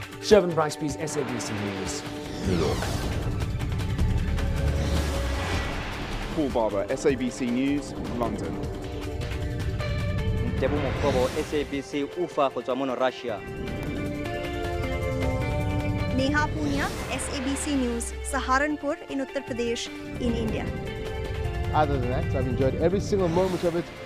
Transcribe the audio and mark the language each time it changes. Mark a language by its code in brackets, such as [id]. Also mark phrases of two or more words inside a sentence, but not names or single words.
[en] Shervin Bryceby's SABC News, New York. Paul Barber, SABC News, London. [tn] Tebu Mokobo, SABC Ufa go tswa mono Russia. [en] Neha Punia, SABC News, Saharanpur in Uttar Pradesh in India. Other than that, I've enjoyed every single moment of it.